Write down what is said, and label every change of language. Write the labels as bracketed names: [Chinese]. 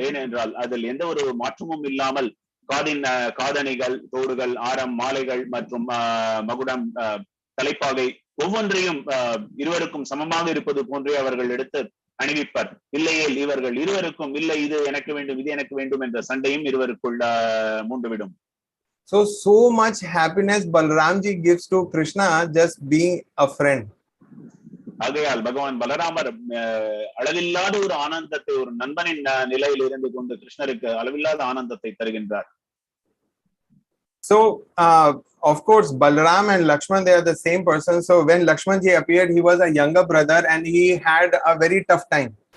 [Tamil] ஏனென்றால் அதில் எந்த ஒரு மாற்றமும் இல்லாமல் காதணிகள், தோடுகள், ஆரம், மாலைகள் மற்றும் மகுடம், தலைப்பாகை ஒவ்வொன்றையும் இருவருக்கும் சமமாக இருப்பது போன்றே அவர்கள் எடுத்து அணிவிப்பார். இல்லையே இவர்கள் இருவருக்கும் இல்லை இது எனக்கு வேண்டும் இது எனக்கு வேண்டும் என்ற சண்டையும் இருவருக்குள் மூண்டுவிடும். [English] So much happiness Balramji gives to Krishna just being a friend. [Tamil] ஆகையால் பகவான் பலராமர் அளவில்லாத ஒரு ஆனந்தத்தை ஒரு நண்பனின் நிலையில் இருந்து கொண்டு கிருஷ்ணருக்கு அளவில்லாத ஆனந்தத்தை தருகின்றார். [English] So of course Balaram and Lakshman, they are the same person. So when Lakshmanji appeared, he was a younger brother and he had a very tough time.